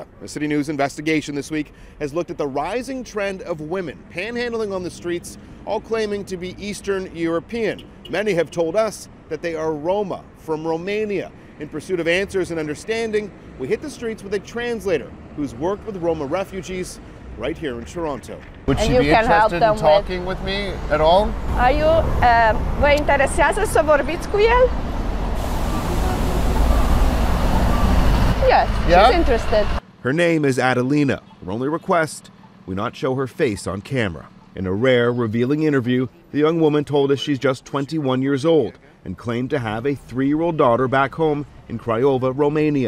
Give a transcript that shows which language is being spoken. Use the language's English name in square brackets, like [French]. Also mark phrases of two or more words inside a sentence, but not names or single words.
[English] A City News investigation this week has looked at the rising trend of women panhandling on the streets, all claiming to be Eastern European. Many have told us that they are Roma from Romania. In pursuit of answers and understanding, we hit the streets with a translator who's worked with Roma refugees right here in Toronto. Would she be interested in talking with me at all? Are you, [Romanian] vă interesează să vorbiți cu el? [English] Yes, she's interested. Her name is Adelina. Her only request, we not show her face on camera. In a rare, revealing interview, the young woman told us she's just 21 years old and claimed to have a 3-year-old daughter back home in Craiova, Romania.